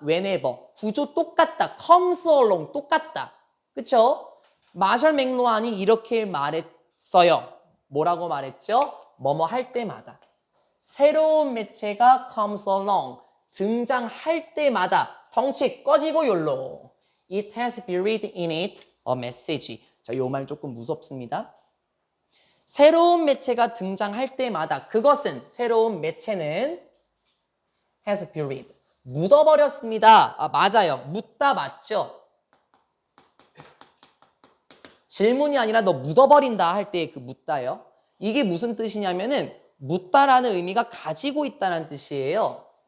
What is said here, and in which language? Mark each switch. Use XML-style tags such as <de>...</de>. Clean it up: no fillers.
<ko>Whenever. 구조 똑같다.</ko> <en>Comes along.</en> <ko>똑같다. 그쵸? 마셜 맥루한이 이렇게 말했어요. 뭐라고 말했죠? 뭐뭐 할 때마다. 새로운 매체가</ko> <en>comes along.</en> <ko>등장할 때마다. 덩치 꺼지고 욜로.</ko> <en>It has buried in it a message.</en> <ko>자, 요 말 조금 무섭습니다. 새로운 매체가 등장할 때마다 그것은 새로운 매체는</ko> <en>has buried</en> <ko>묻어버렸습니다. 맞아요. 묻다 맞죠? 질문이 아니라 너 묻어버린다 할 때 그 묻다요. 이게 무슨 뜻이냐면은 묻다라는 의미가 가지고 있다는 뜻이에요.</ko>